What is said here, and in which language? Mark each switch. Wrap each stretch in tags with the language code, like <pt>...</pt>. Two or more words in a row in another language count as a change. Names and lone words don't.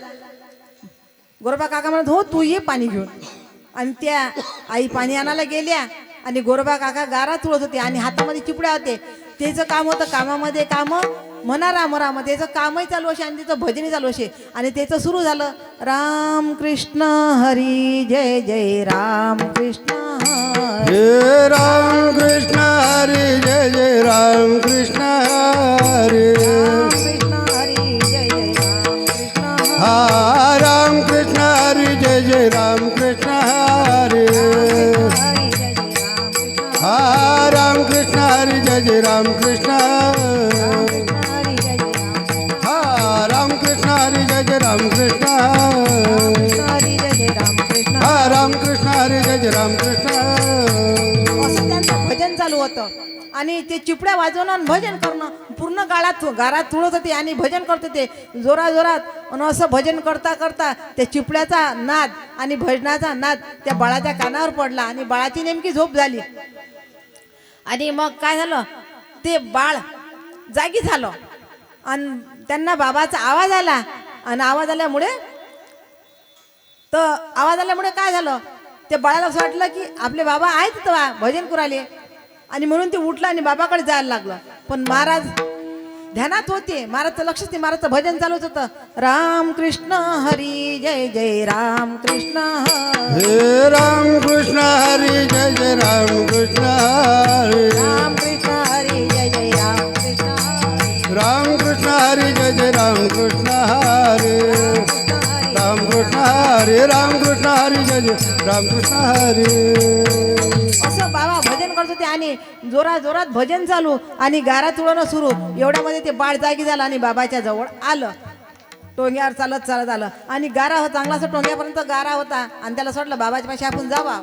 <mr>गोरोबा काका म्हणत हो तू ये पाणी घेऊन. आणि त्या आई पाणी आणायला गेल्या आणि गोरोबा काका गारा तुळत होते आणि हातामध्ये चिपड्या होते. त्याचं काम होतं कामामध्ये काम, म्हणा राम राम, त्याचं कामही चालू असे आणि त्याचं भजनही चालू असे. आणि त्याचं सुरू झालं राम कृष्ण हरी जय जय राम कृष्ण हरी. जय राम कृष्ण हरी जय जय राम कृष्ण हरी. राम कृष्ण हरी जय जय राम कृष्ण हरी. हा राम कृष्ण हरी जय जय राम कृष्ण हरी. हरी जय जय राम कृष्ण हा राम कृष्ण हरी जय जय राम कृष्ण. हरी जय जय राम हा राम कृष्ण हरी जय जय राम कृष्ण. हरी जय जय राम कृष्ण. हा राम कृष्ण हरी जय जय राम कृष्ण. असं त्यांचं भजन चालू होतं. आणि ते चिपड्या वाजवणं आणि भजन करणं, पूर्ण गारात तुळत होते आणि भजन करत होते जोरा जोरात. आणि असं भजन करता करता त्या चिपड्याचा नाद आणि भजनाचा नाद त्या बाळाच्या कानावर पडला आणि बाळाची नेमकी झोप झाली. आणि मग काय झालं, ते बाळ जागी झालं आणि त्यांना बाबाचा आवाज आला. आणि आवाज आल्यामुळे काय झालं, त्या बाळाला असं वाटलं की आपले बाबा आहेत तर भजन करायले. आणि म्हणून ते उठलं आणि बाबाकडे जायला लागलं. पण महाराज ध्यानात होते, महाराजचं लक्षच नाही, महाराजचं भजन चालूच होतं. राम कृष्ण हरी जय जय राम कृष्ण हरी. हे राम कृष्ण हरी जय जय राम कृष्ण हरी. राम कृष्ण हरी जय जय राम कृष्ण हरी. राम कृष्ण हरी जय जय राम कृष्ण हरी. राम कृष्ण हरी राम कृष्ण हरी जय जय रामकृष्ण हरी. असं बाबा भजन करत होते आणि जोरात जोरात भजन चालू आणि गारा तुळणं सुरू. एवढ्यामध्ये ते बाळ जागी झालं आणि बाबाच्या जवळ आलं. टोंग्यावर चालत चालत आलं आणि गारा होता चांगला असं टोंग्यापर्यंत गारा होता आणि त्याला सोडलं बाबाच्या पाशी आपण जावा.</mr>